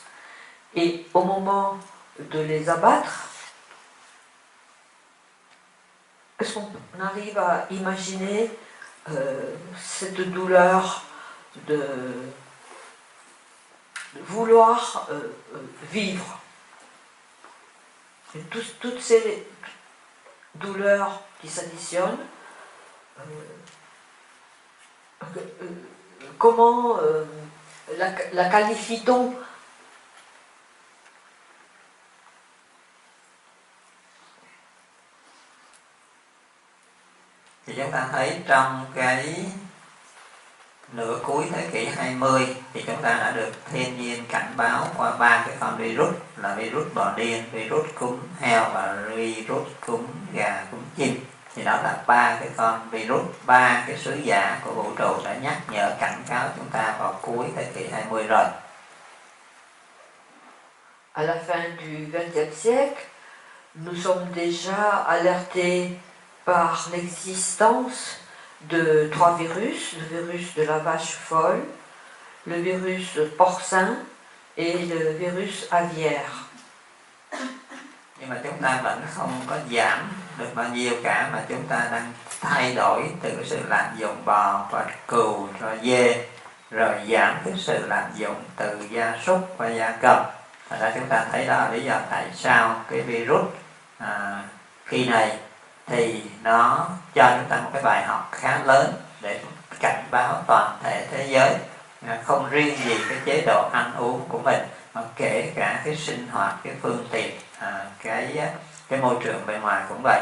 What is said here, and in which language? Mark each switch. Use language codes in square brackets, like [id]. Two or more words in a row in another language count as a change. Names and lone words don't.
[fr] Et au moment de les abattre, est-ce qu'on arrive à imaginer cette douleur de vouloir vivre? Et toutes ces douleurs qui s'additionnent, comment la qualifie-t-on? [vi] Thì chúng ta thấy trong cái nửa cuối thế kỷ 20 thì chúng ta đã được thiên nhiên cảnh báo qua 3 cái con virus là virus bò điên, virus cúm heo và virus cúm gà, cúm chim. Thì đó là 3 cái con virus, 3 cái sứ giả của vũ trụ đã nhắc nhở cảnh cáo chúng ta vào cuối thế kỷ 20 rồi. [fr] À la fin du XXe siècle, nous sommes déjà alertés par l'existence de 3 virus, le virus de la vache folle, le virus porcin et le virus aviaire. [vi] Nhưng mà chúng ta vẫn không có giảm được bao nhiêu cả, mà chúng ta đang thay đổi từ cái sự lạm dụng bò và cừu rồi dê, rồi giảm cái sự lạm dụng từ gia súc và gia cầm. Thật ra chúng ta thấy đó là lý do tại sao cái virus khi này thì nó cho chúng ta một cái bài học khá lớn để cảnh báo toàn thể thế giới không riêng gì cái chế độ ăn uống của mình mà kể cả cái sinh hoạt, cái phương tiện, cái môi trường bên ngoài cũng vậy.